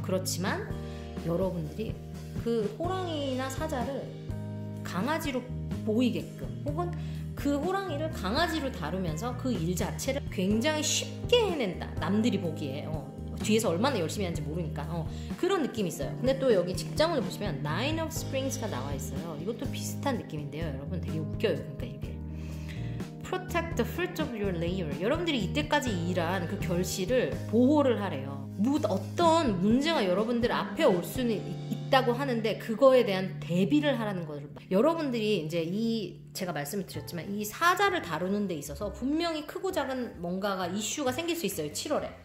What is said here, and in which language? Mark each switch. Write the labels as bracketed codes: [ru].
[ko] 그렇지만 여러분들이 그 호랑이나 사자를 강아지로 보이게끔 혹은 그 호랑이를 강아지로 다루면서 그 일 자체를 굉장히 쉽게 해낸다. 남들이 보기에 뒤에서 얼마나 열심히 하는지 모르니까 그런 느낌이 있어요. 근데 또 여기 직장운을 보시면 Nine of Springs가 나와 있어요. 이것도 비슷한 느낌인데요. 여러분 되게 웃겨요. 그러니까 이게 [en] Protect the fruit of your labor. [ko] 여러분들이 이때까지 일한 그 결실을 보호를 하래요. 어떤 문제가 여러분들 앞에 올 수는 있다고 하는데 그거에 대한 대비를 하라는 거를 여러분들이 이제 제가 말씀을 드렸지만 이 사자를 다루는 데 있어서 분명히 크고 작은 뭔가가 이슈가 생길 수 있어요. 7월에.